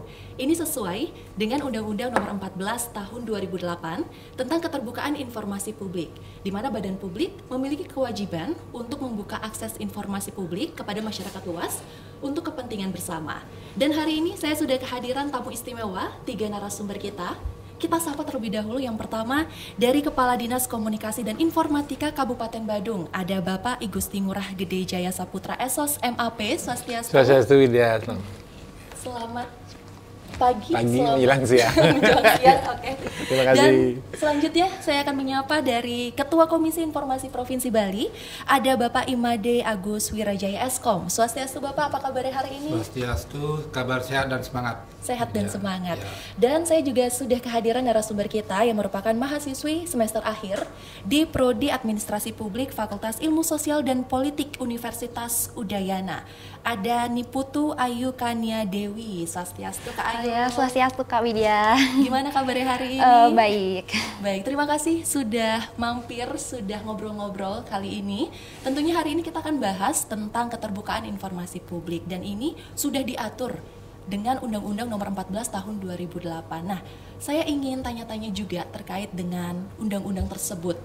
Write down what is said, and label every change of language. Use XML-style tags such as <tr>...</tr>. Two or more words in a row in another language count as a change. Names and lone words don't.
<id>Ini sesuai dengan Undang-Undang Nomor 14 Tahun 2008 tentang keterbukaan informasi publik, di mana badan publik memiliki kewajiban untuk membuka akses informasi publik kepada masyarakat luas untuk kepentingan bersama. Dan hari ini saya sudah kehadiran tamu istimewa, 3 narasumber kita. Kita sapa terlebih dahulu. Yang pertama dari Kepala Dinas Komunikasi dan Informatika Kabupaten Badung, ada Bapak I Gusti Ngurah Gede Jaya Saputra SOS MAP. Swastiastu. Swastiastu Widya. Selamat pagi menjelang siang. Menjelang siang, oke. Terima kasih. Dan selanjutnya saya akan menyapa dari Ketua Komisi Informasi Provinsi Bali, ada Bapak Imade Agus Wirajaya Eskom. Swastiastu Bapak, apa kabar hari ini? Swastiastu, kabar sehat dan semangat. Sehat dan Ya, semangat. ya. Dan saya juga sudah kehadiran narasumber kita yang merupakan mahasiswi semester akhir di Prodi Administrasi Publik Fakultas Ilmu Sosial dan Politik Universitas Udayana. Ada Niputu Ayu Kania Dewi. Swastiastu Kak Ayu. Ya, swastiastu Kak Widya. Gimana kabarnya hari ini? Baik. Baik, terima kasih sudah mampir, sudah ngobrol-ngobrol kali ini. Tentunya hari ini kita akan bahas tentang keterbukaan informasi publik, dan ini sudah diatur dengan Undang-Undang Nomor 14 Tahun 2008. Nah, saya ingin tanya-tanya juga terkait dengan undang-undang tersebut.</id>